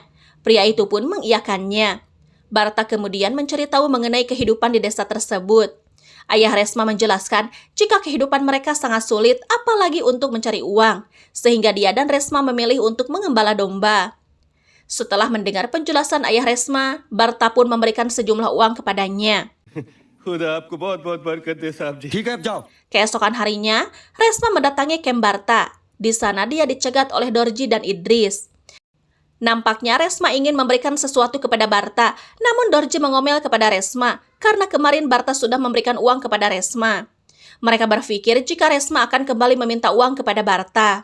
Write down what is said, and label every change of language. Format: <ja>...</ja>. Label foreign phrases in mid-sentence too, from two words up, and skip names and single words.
<id>Pria itu pun mengiyakannya. Barta kemudian mencari tahu mengenai kehidupan di desa tersebut. Ayah Resma menjelaskan jika kehidupan mereka sangat sulit, apalagi untuk mencari uang, sehingga dia dan Resma memilih untuk mengembala domba. Setelah mendengar penjelasan ayah Resma, Barta pun memberikan sejumlah uang kepadanya.</id> <hi>खुदा आपको बहुत बहुत बरकत दे साहब जी। ठीक है अब जाओ।</hi> <id>Keesokan harinya, Resma mendatangi kamp Barta. Di sana dia dicegat oleh Dorji dan Idris. Nampaknya Resma ingin memberikan sesuatu kepada Barta, namun Dorji mengomel kepada Resma karena kemarin Barta sudah memberikan uang kepada Resma. Mereka berpikir jika Resma akan kembali meminta uang kepada Barta.</id>